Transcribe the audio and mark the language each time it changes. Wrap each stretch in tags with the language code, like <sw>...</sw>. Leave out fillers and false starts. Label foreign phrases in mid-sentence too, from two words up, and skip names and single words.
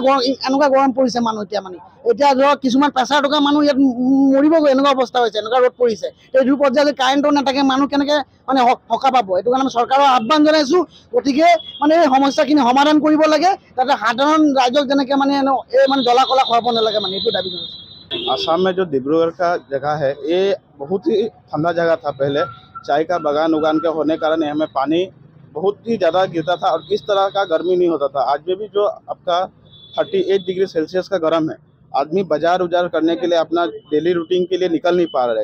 <as>এনেকুৱা গৰম পৰিছে মানুহ এতিয়া ধৰক কিছুমান প্ৰেছাৰ থকা মানুহ ইয়াত মৰিবগৈ, এনেকুৱা অৱস্থা হৈছে, এনেকুৱা ৰ'দ পৰিছে। এইটো পৰ্যায়ত কাৰেণ্টটো নাথাকে, মানুহ কেনেকৈ সকাহ পাব? সেইটো কাৰণে চৰকাৰৰ আহ্বান জনাইছোঁ। গতিকে এই সমস্যাখিনি সমাধান কৰিব লাগে, যাতে সাধাৰণ ৰাইজক যেনেকৈ জ্বলা-কলা খুৱাব নালাগে, এইটো দাবী জনাইছোঁ।</as> <hi>आसाम में जो डिब्रूगढ़ का जगह है, ये बहुत ही ठंडा जगह था। पहले चाय का बागान उगान के होने के कारण यहाँ में पानी बहुत ही ज़्यादा गिरता था और इस तरह का गर्मी नहीं होता था। आज में भी जो आपका 38</hi> <en>degree Celsius</en> <hi>का गर्म है, आदमी बाजार उजार करने के लिए अपना</hi> <en>daily routine</en> <hi>के लिए निकल नहीं पा रहा है।</hi>